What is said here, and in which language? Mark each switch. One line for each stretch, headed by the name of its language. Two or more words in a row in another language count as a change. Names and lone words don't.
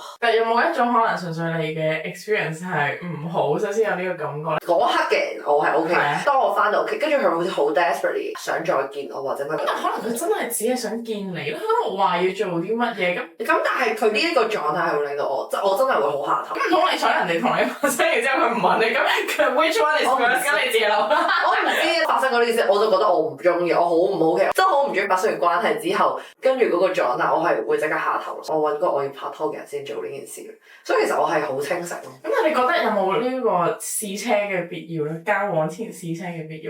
Cantonese: 但有冇一種可能純粹你嘅 experience 係唔好，所以先有呢個感覺？嗰刻嘅我係 OK，的當我翻到屋企，跟住佢好似好 desperately 想再見我或者乜。咁可能佢真係只係想見你咯，都冇話要做啲乜嘢咁。但係佢呢一個狀態係會令到我，即係我真係會好下頭。咁唔通你想人哋同你發生，然之後佢唔問你，咁佢
English: which one is first？
Cantonese: 咁你自己諗。我唔知發生過呢件事，我就覺得我唔中意，我好唔 OK，真係好唔中意發生完關係之後，跟住嗰個狀態，我係會即刻下頭。我揾個我要拍拖嘅人先做呢件事，所以其實我係好清醒咯。咁你覺得有冇呢個試車嘅必要咧？交往前試車嘅必要？